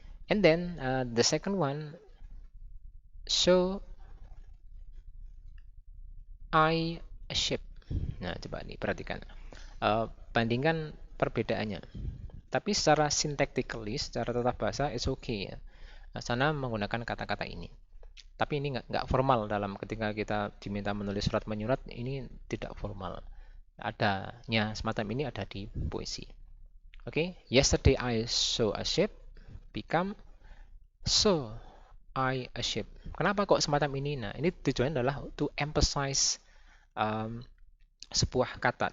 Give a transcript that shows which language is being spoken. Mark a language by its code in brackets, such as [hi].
[en] And then the second one show I a shape. [id] Nah, coba nih perhatikan. Bandingkan perbedaannya. Tapi secara syntactically, secara tata bahasa [en] is okay [id] ya. Nah, sana menggunakan kata-kata ini. Tapi ini nggak formal dalam ketika kita diminta menulis surat menyurat, ini tidak formal. Adanya semacam ini ada di puisi. [en] Oke, yesterday I saw a ship become saw I a ship. [id] Kenapa kok semacam ini? Nah, ini tujuannya adalah [en] to emphasize [id] sebuah kata.